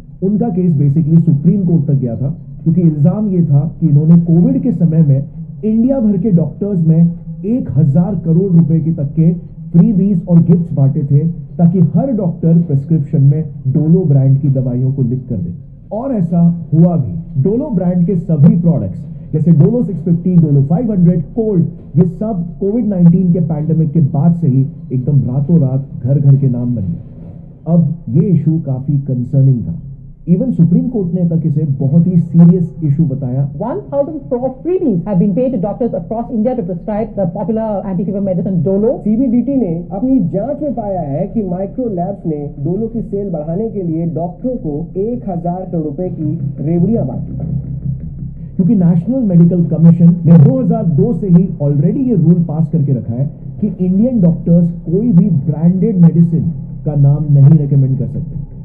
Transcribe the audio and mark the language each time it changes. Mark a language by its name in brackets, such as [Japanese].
[Hindi] उनका case basically supreme court तक गया था, क्योंकि इल्जाम ये था कि इन्होंने कोविड के समय में इंडिया भर के डॉक्टर्स में 1000 करोड़ रुपए के तक के फ्रीबीज और गिफ्ट्स बांटे थे, ताकि हर डॉक्टर प्रिस्क्रिप्शन में डोलो ब्रांड की दवाइयों को लिख कर दे। और ऐसा हुआ भी। डोलो ब्रांड के सभी प्रोडक्ट्स जैसे डोलो 650, डोलो 500, कोल्ड, ये सब कोविड-19 के पैंडेमिक के बाद से ही एकदम रातों रात घर घर के नाम बन गए। अब ये इशू काफी कंसर्निंग था। इवन सुप्रीम कोर्ट ने तक इसे बहुत ही सीरियस इशू बताया। [English] 1,000 crore freebies have been paid to doctors across India to prescribe the popular anti-fever medicine Dolo. [Hindi] CBDT ने अपनी जांच में पाया है कि माइक्रो लैब्स ने डोलो की सेल बढ़ाने के लिए डॉक्टरों को 1,000 करोड़ रुपए की रेवड़ियां बांटी, क्योंकि नेशनल मेडिकल कमीशन ने 2002 से ही ऑलरेडी ये रूल पास करके रखा है कि इंडियन डॉक्टर्स कोई भी ब्रांडेड मेडिसिन का नाम नहीं रेकमेंड कर सकते।